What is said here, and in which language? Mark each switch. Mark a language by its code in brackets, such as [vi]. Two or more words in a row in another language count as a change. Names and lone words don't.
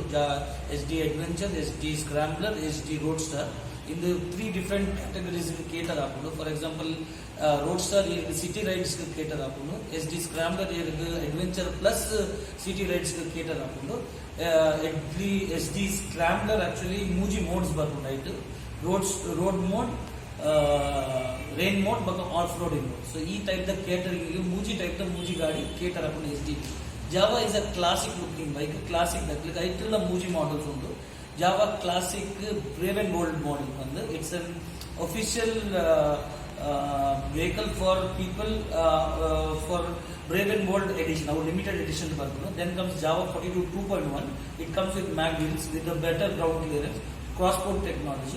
[en] SD ಅಡ್ವೆಂಚರ್, SD ಸ್ಕ್ರಾಂಬ್ಲರ್, SD ರೋಡ್ ಸ್ಟಾರ್. In the 3 different categories cater ಆಪುಂಡು. for example [tcy] ರೋಡ್ ಸ್ಟಾರ್ [en] city rides cater [tcy] ಆಪುಂಡು, SD ಸ್ಕ್ರಾಂಬ್ಲರ್ [en] adventure plus city rides cater [tcy] ಆಪುಂಡು. SD ಸ್ಕ್ರಾಂಬ್ಲರ್ ಆಕ್ಚುಲಿ ಮೂಜಿ ಮೋಡ್ಸ್ ಬರ್ಪುಂಡು ಐಟ್, [en] road mode, rain mode ಮತ್ತು off-roading mode. [tcy] ಸೊ ಈ ಟೈಪ್ ದ ಕೇಟರಿಂಗ್ ಮೂಜಿ ಟೈಪ್ ದ ಮೂಜಿ ಗಾಡಿ ಕೇಟರ್ ಆಪುಂಡು SD. [en] Java is a classic looking bike, classic bike [tcy] ಐಟೆಲ್ಲ ಮೂಜಿ ಮಾಡಲ್ಸ್ ಉಂಟು. [en] Java Classic Brave and Bold model. It's an official vehicle for people for Brave and Bold edition, our limited edition. Then comes Java 42 2.1. It comes with mag wheels with a better ground clearance, cross-port technology.